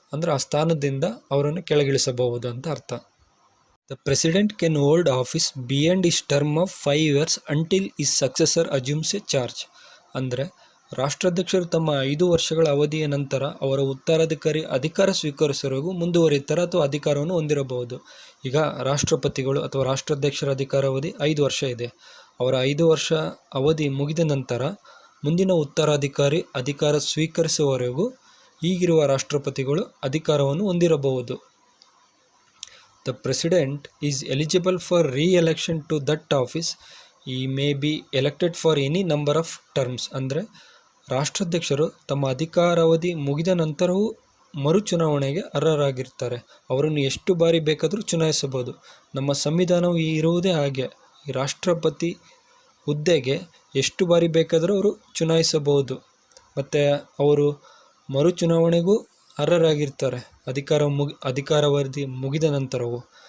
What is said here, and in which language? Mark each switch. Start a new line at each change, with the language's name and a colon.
Kannada: ಅಂದರೆ ಆ ಸ್ಥಾನದಿಂದ ಅವರನ್ನು ಕೆಳಗಿಳಿಸಬಹುದು ಅಂತ ಅರ್ಥ.
English: The president can hold office beyond his term of 5 years until his successor assumes a charge.
Kannada: ಅಂದರೆ ರಾಷ್ಟ್ರಾಧ್ಯಕ್ಷರು ತಮ್ಮ 5 ವರ್ಷಗಳ ಅವಧಿಯ ನಂತರ ಅವರ ಉತ್ತರಾಧಿಕಾರಿ ಅಧಿಕಾರ ಸ್ವೀಕರಿಸುವವರೆಗೂ ಮುಂದುವರಿಯುತ್ತಾರೆ ಅಥವಾ ಅಧಿಕಾರವನ್ನು ಹೊಂದಿರಬಹುದು. ಈಗ ರಾಷ್ಟ್ರಪತಿಗಳು ಅಥವಾ ರಾಷ್ಟ್ರಾಧ್ಯಕ್ಷರ ಅಧಿಕಾರಾವಧಿ 5 ವರ್ಷ ಇದೆ. ಅವರ 5 ವರ್ಷ ಅವಧಿ ಮುಗಿದ ನಂತರ ಮುಂದಿನ ಉತ್ತರಾಧಿಕಾರಿ ಅಧಿಕಾರ ಸ್ವೀಕರಿಸುವವರೆಗೂ ಈಗಿರುವ ರಾಷ್ಟ್ರಪತಿಗಳು ಅಧಿಕಾರವನ್ನು ಹೊಂದಿರಬಹುದು.
English: The president is eligible for re-election to that office. He may be elected for any number of terms.
Kannada: ಅಂದರೆ ರಾಷ್ಟ್ರಾಧ್ಯಕ್ಷರು ತಮ್ಮ ಅಧಿಕಾರಾವಧಿ ಮುಗಿದ ನಂತರವೂ ಮರುಚುನಾವಣೆಗೆ ಅರ್ಹರಾಗಿರ್ತಾರೆ. ಅವರನ್ನು ಎಷ್ಟು ಬಾರಿ ಬೇಕಾದರೂ ಚುನಾಯಿಸಬಹುದು. ನಮ್ಮ ಸಂವಿಧಾನವು ಇರುವುದೇ ಹಾಗೆ. ಈ ರಾಷ್ಟ್ರಪತಿ ಹುದ್ದೆಗೆ ಎಷ್ಟು ಬಾರಿ ಬೇಕಾದರೂ ಅವರು ಚುನಾಯಿಸಬಹುದು ಮತ್ತು ಅವರು ಮರುಚುನಾವಣೆಗೂ ಅರ್ಹರಾಗಿರ್ತಾರೆ ಅಧಿಕಾರಾವಧಿ ಮುಗಿದ ನಂತರವೂ.